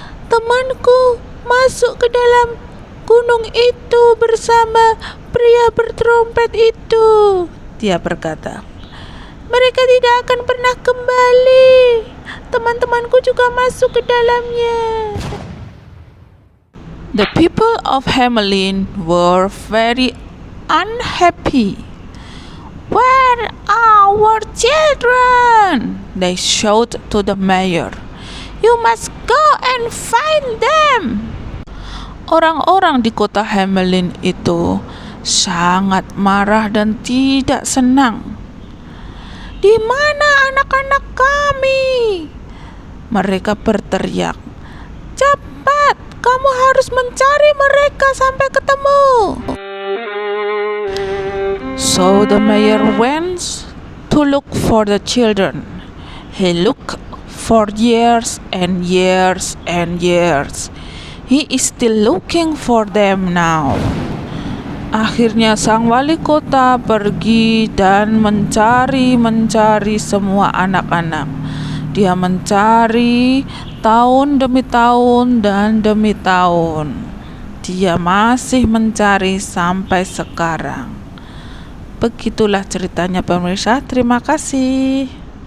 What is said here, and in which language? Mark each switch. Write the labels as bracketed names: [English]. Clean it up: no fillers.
[Indonesian] "Temanku masuk ke dalam gunung itu bersama pria bertrompet itu," dia berkata. "Mereka tidak akan pernah kembali. Teman-temanku juga masuk ke dalamnya." [English] The people of Hamelin were very unhappy. "Where are our children?" they shouted to the mayor. "You must go and find them." [Indonesian] Orang-orang di kota Hamelin itu sangat marah dan tidak senang. "Di mana anak-anak kami?" mereka berteriak. "Cepat, kamu harus mencari mereka sampai ketemu." [English] So the mayor went to look for the children. He looked for years and years and years. He is still looking for them now. [Indonesian] Akhirnya sang wali kota pergi dan mencari semua anak-anak. Dia mencari tahun demi tahun dan demi tahun. Dia masih mencari sampai sekarang. Begitulah ceritanya pemirsa. Terima kasih.